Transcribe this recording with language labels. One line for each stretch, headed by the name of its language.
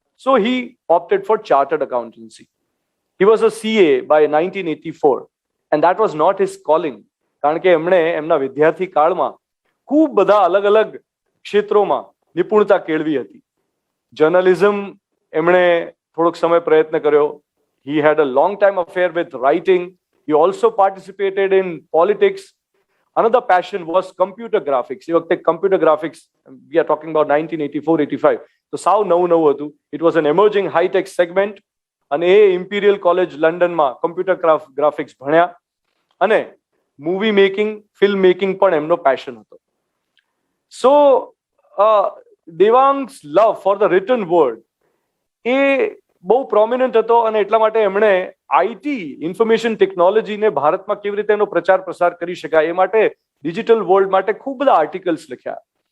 English: So he opted for chartered accountancy. He was a CA by 1984 and that was not his calling,
Gujarati: કારણ કે એમણે એમના વિદ્યાર્થી કાળમાં ખૂબ બધા અલગ અલગ ક્ષેત્રોમાં નિપુણતા કેળવી હતી. જર્નલિઝમ એમણે થોડોક સમય પ્રયત્ન કર્યો.
English: He had a long time affair with writing. He also participated in politics. Another passion was computer graphics.
Gujarati: એ વખતે
English: computer graphics, we are talking about 1984-85.
Gujarati: તો સાવ નવું હતું.
English: It was an emerging high-tech segment.
Gujarati: અને એ ઇમ્પિરિયલ કોલેજ લંડનમાં computer graphics ભણ્યા અને movie making, film making પણ એમનો પેશન હતો.
English: so Devang's love for the written word
Gujarati: એ બહુ પ્રોમિનન્ટ હતો અને એટલા માટે એમણે આઈટી, ઇન્ફોર્મેશન ટેકનોલોજીને ભારતમાં કેવી રીતે એનો પ્રચાર પ્રસાર કરી શકાય એ માટે ડિજિટલ વર્લ્ડ માટે ખૂબ બધા આર્ટિકલ્સ લખ્યા.